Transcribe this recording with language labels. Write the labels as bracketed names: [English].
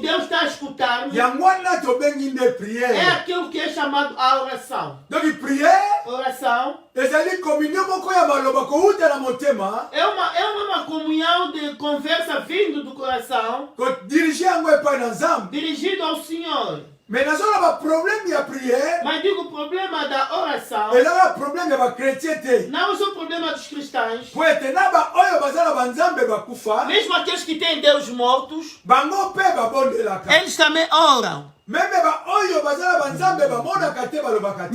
[Portuguese] Deus está a escutar-me. [Lingala] yango wana tobengi nde [Portuguese] É [French] prière. [Portuguese] aquilo que é chamado a oração. [French] donc prière [Portuguese] Oração [Lingala] ezali communion moko ya maloba kowuta na motema [Portuguese] é uma comunhão de conversa vindo do coração, [Lingala] kodirige yango epai na Nzambe. [Portuguese] dirigido ao Senhor. [Lingala] mais nazoloba problème ya prière [Portuguese] Mas digo, o problema da oração [Lingala] ezaka problème ya bakretien te. [Portuguese] não é só o problema dos cristãos. [Lingala] po ete na baoyo baza na banzambe bakufa [Portuguese] Mesmo aqueles que têm Deus mortos, [Lingala] bango mpe babondelaka. [Portuguese] eles também oram. [Lingala] meme baoyo baza na banzambe bamonaka te balobaka te.